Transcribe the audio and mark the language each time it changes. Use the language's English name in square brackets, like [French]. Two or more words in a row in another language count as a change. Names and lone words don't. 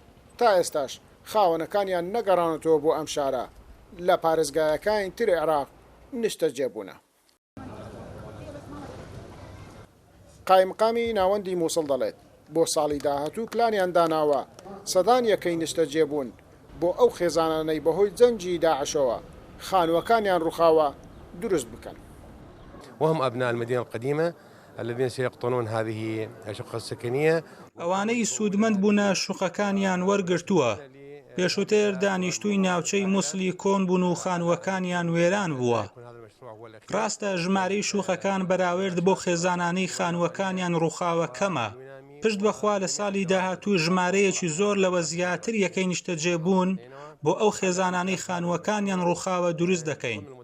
[Central Kurdish] تا ئێستاش خاوەنەکانیان نەگەڕانەتەوە بۆ ئەم شارە لە پارێزگایەکانی تری عێراق نیشتەجێبوونە. قایمقامی ناوەندی مووسڵ دەڵێت بۆ ساڵی داهاتوو پلانیان داناوە سەدان یەکەی نیشتەجێبوون بۆ ئەو خێزانانەی بەهۆی جەنگی داعشەوە خانووەکانیان ڕووخاوە دروست بکەن. [Arabic] وهم أبناء المدينة القديمة الذين سيقطنون هذه الشقة السكنية. [Central Kurdish] ئەوانەی سوودمەند بوونە شوقەکانیان وەرگرتووە. پێشووتر دانیشتووی ناوچەی مووسڵی کۆن بوون و خانووەکانیان وێران بووە. ڕاستە ژمارەی شوقەکان بەراورد بۆ خێزانانەی خانووەکانیان ڕووخاوە کەمە. پشت بەخوا لە ساڵی داهاتوو ژمارەیەکی زۆر لەوە زیاتر یەکەی نیشتەجێبوون بۆ ئەو خێزانانەی خانووەکانیان ڕووخاوە دروست دەکەین.